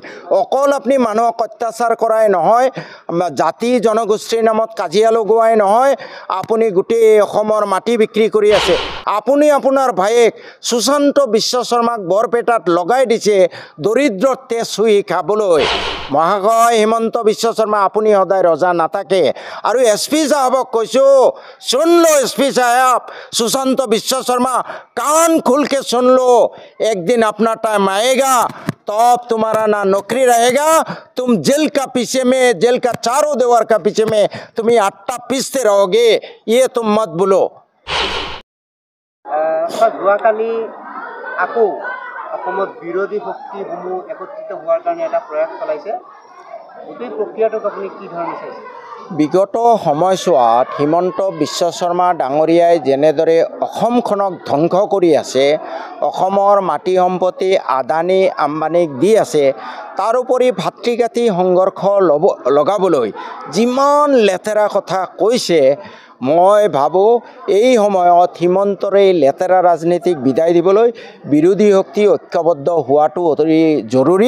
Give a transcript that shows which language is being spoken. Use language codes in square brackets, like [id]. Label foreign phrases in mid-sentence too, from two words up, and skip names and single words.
[as] অকল আপুনি মানুহক অত্যাচাৰ কৰাই নহয়, জাতি জনগোষ্ঠীৰ নামত কাজিয়া লগোৱাই নহয়, আপুনি গোটেই অসমৰ মাটি বিক্ৰী কৰি আছে। আপুনি আপোনাৰ ভায়েক সুশান্ত বিশ্ব শৰ্মাক বৰপেটাত লগাই দিছে দৰিদ্ৰৰ তেজ চুই খাবলৈ। মহাশয় হিমন্ত বিশ্ব শৰ্মা, আপুনি সদায় ৰজা নাথাকে। আৰু SP সাহেবক কৈছোঁ, [hi] सुन लो SP साहब, सुशांत विश्व शर्मा, कान खुल के सुन लो, एक दिन अपना टाइम आएगा तब तुम्हारा ना नौकरी रहेगा, तुम जेल का पीछे में, जेल का चारों दीवार का पीछे में तुम आट्टा पीसते रहोगे, ये तुम मत बोलो। [as] যোৱাকালি আকৌ অসমত বিৰোধী শক্তিসমূহ একত্ৰিত হোৱাৰ কাৰণে এটা প্ৰয়াস চলাইছে, গোটেই প্ৰক্ৰিয়াটোক আপুনি কি ধৰণে চাইছে? বিগত সময়ছোৱাত হিমন্ত বিশ্ব শৰ্মা ডাঙৰীয়াই যেনেদৰে অসমখনক ধ্বংস কৰি আছে, অসমৰ মাটি সম্পত্তি আদানী আম্বানীক দি আছে, তাৰোপৰি ভাতৃঘাতী সংঘৰ্ষ লগাবলৈ যিমান লেতেৰা কথা কৈছে, মই ভাবোঁ এই সময়ত হিমন্তৰ এই লেতেৰা ৰাজনীতিক বিদায় দিবলৈ বিৰোধী শক্তি ঐক্যবদ্ধ হোৱাটো অতি জৰুৰী।